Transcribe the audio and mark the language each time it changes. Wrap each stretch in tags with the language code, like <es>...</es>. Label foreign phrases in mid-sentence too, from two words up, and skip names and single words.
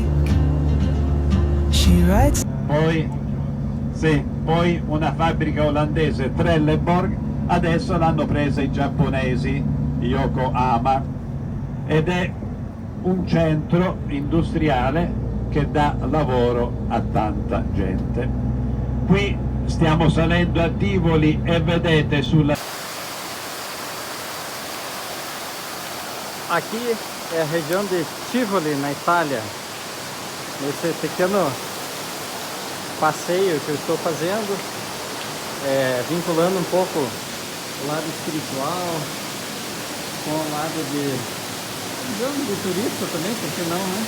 <en>She writes.</en> <it>Poi una fabbrica olandese, Trelleborg, adesso l'hanno presa i giapponesi, Yokohama, ed è un centro industriale che dà lavoro a tanta gente. Qui stiamo salendo a Tivoli e vedete sulla...</it> <pt>Aqui é a região de Tivoli, na Itália. Nesse pequeno passeio que eu estou fazendo, vinculando um pouco o lado espiritual com o lado de turista também, por que não, né?</pt>